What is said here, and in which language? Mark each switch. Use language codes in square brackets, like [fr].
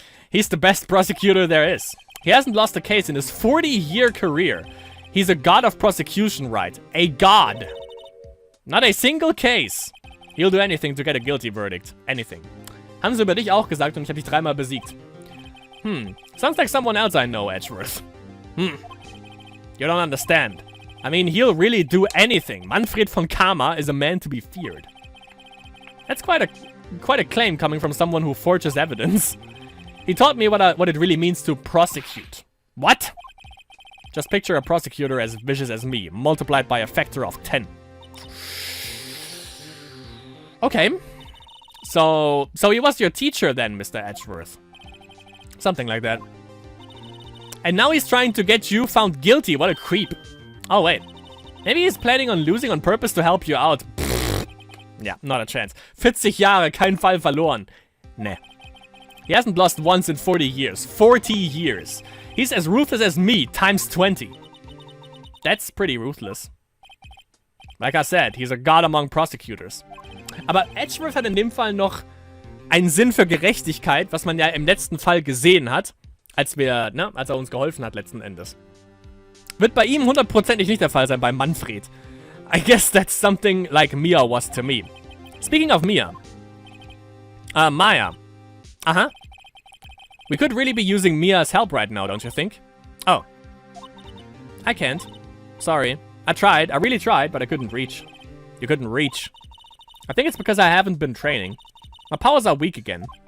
[en] He's the best prosecutor there is. He hasn't lost a case in his 40-year career. He's a god of prosecution, Wright. A god. Not a single case. He'll do anything to get a guilty verdict. Anything. [de] Haben sie über dich auch gesagt und ich habe dich 3-mal besiegt. [en] Sounds like someone else I know, Edgeworth. You don't understand. I mean, he'll really do anything. Manfred von Karma is a man to be feared. That's quite a claim coming from someone who forges evidence. He taught me what it really means to prosecute. What? Just picture a prosecutor as vicious as me, multiplied by a factor of 10. Okay. So he was your teacher then, Mr. Edgeworth. Something like that. And now he's trying to get you found guilty. What a creep. Oh, wait. Maybe he's planning on losing on purpose to help you out. Yeah, not a chance. [de] 40 Jahre, kein Fall verloren. [en] Nah. He hasn't lost once in 40 years. 40 years. He's as ruthless as me, times 20. That's pretty ruthless. Like I said, he's a god among prosecutors. [de] Aber Edgeworth hat in dem Fall noch einen Sinn für Gerechtigkeit, was man ja im letzten Fall gesehen hat, als er uns geholfen hat letzten Endes. Wird bei ihm 100%ig nicht der Fall sein, bei Manfred. [en] I guess that's something like Mia was to me. Speaking of Mia. Maya. Uh-huh. We could really be using Mia's help right now, don't you think? Oh. I can't. Sorry. I tried. I really tried, but I couldn't reach. You couldn't reach. I think it's because I haven't been training. My powers are weak again.